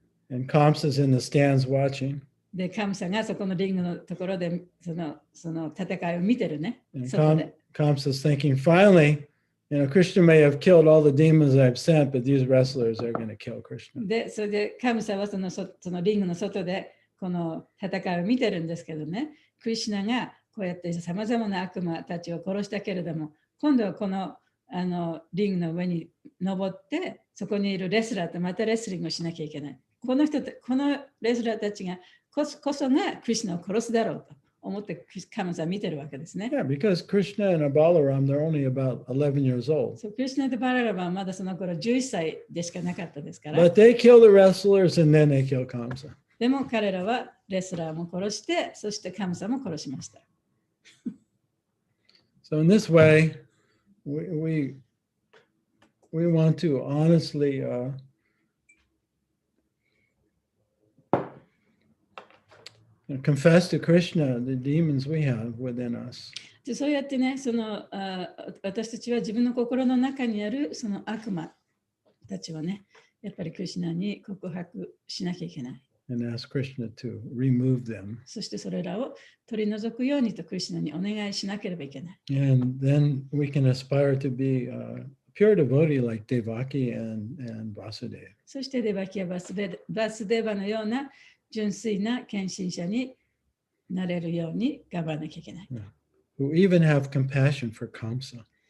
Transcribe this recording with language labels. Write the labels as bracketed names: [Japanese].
[English] And Kamsa's in the stands watching. [Japanese] で、カムサがそこのリングのところでその戦いを見てるね。 [English] And [Japanese] 外で。 [English] Kamsa's thinking, finally, Krishna may have killed all the demons I've sent, but these wrestlers are going to kill Krishna. [Japanese] で、それでカムサはそのリングの外でこの戦いを見てるんですけどね、クリシュナがこうやってさまざまな悪魔たちを殺したけれども、今度はこのリングの上に登って、そこにいるレスラーとまたレスリングをしなきゃいけない。このレスラーたちがこそがクリシュナを殺すだろうと思ってカムサは見てるわけですね。 [English] Yeah, because Krishna and Balaram, they're only about 11 years old. [Japanese] そう、クリシュナとバララはまだその頃11歳でしかなかったですから。 [English] But they kill the wrestlers and then they kill Kamsa. [Japanese] でも彼らはレスラーも殺して、そしてカムサも殺しました。 [English] So in this way, we want to honestly confess to Krishna the demons we have within us. [Japanese] でそうやってね、私たちは自分の心の中にあるその悪魔たちはね、やっぱりクリシュナに告白しなきゃいけない。 [English] And ask Krishna to remove them. [Japanese] そしてそれらを取り除くようにとクリシュナにお願いしなければいけない。 [English] And then we can aspire to be a pure devotee like Devaki and Vasudeva. [Japanese] そしてデバキやバスデバのような純粋な献身者になれるように頑張らなきゃいけない。 [English] Who even have compassion for Kamsa.